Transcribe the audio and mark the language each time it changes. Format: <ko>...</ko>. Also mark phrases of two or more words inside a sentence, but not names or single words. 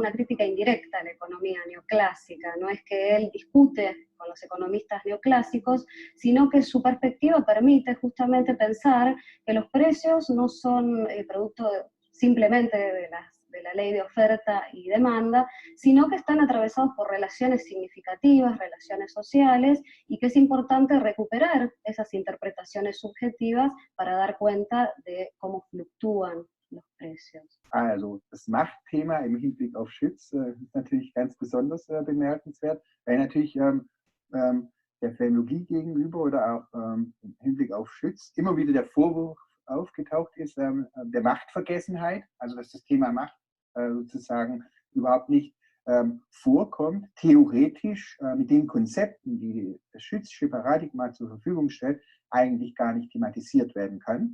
<es>Una crítica indirecta a la economía neoclásica. No es que él discute con los economistas neoclásicos, sino que su perspectiva permite justamente pensar que los precios no son producto simplemente de la ley de oferta y demanda, sino que están atravesados por relaciones significativas, relaciones sociales, y que es importante recuperar esas interpretaciones subjetivas para dar cuenta de cómo fluctúan los precios.</es> <de>Also das Machtthema im Hinblick auf Schutz ist natürlich ganz besonders bemerkenswert, weil natürlich der Phänologie gegenüber oder auch im Hinblick auf Schutz immer wieder der Vorwurf aufgetaucht ist, der Machtvergessenheit, also dass das Thema Macht sozusagen überhaupt nicht vorkommt, theoretisch mit den Konzepten, die das Schützsche Paradigma zur Verfügung stellt, eigentlich gar nicht thematisiert werden kann.</de>